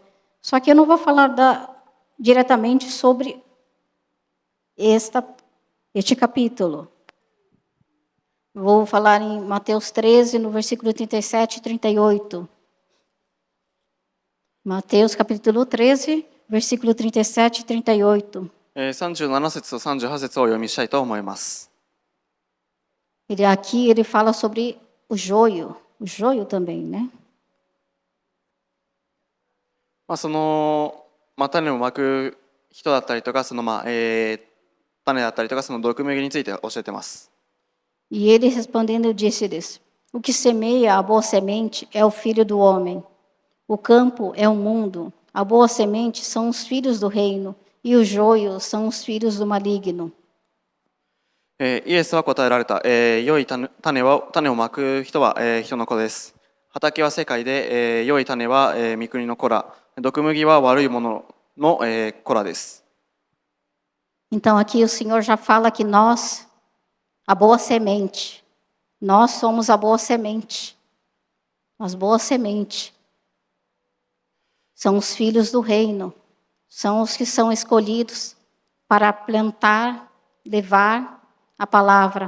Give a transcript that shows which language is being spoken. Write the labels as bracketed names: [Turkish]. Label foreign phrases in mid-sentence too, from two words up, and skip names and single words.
[Portuguese] Só que eu não vou falar diretamente sobre este capítulo. Vou falar em Mateus 13, no versículo 37 e 38. Mateus capítulo 13, versículo 37 e 38. [Japanese] 37 節と38節をお読みしたいと思います。 [Portuguese] Aqui ele fala sobre o joio também, né? [Japanese] 種をまく人だったりとか種だったりとか毒麦について教えてます。 [Portuguese] E ele respondendo disse-lhes: O que semeia a boa semente é o filho do homem. O campo é o mundo. A boa semente são os filhos do reino, e o joio são os filhos do maligno. [Japanese] イエスは答えられた。良い種をまく人は、人の子です。畑は世界で、良い種は、御国の子ら。毒麦は悪いものの、子らです。 [Portuguese] Então aqui o Senhor já fala que nós, a boa semente, nós somos a boa semente. As boas sementes são os filhos do reino, são os que são escolhidos para plantar, levar a palavra.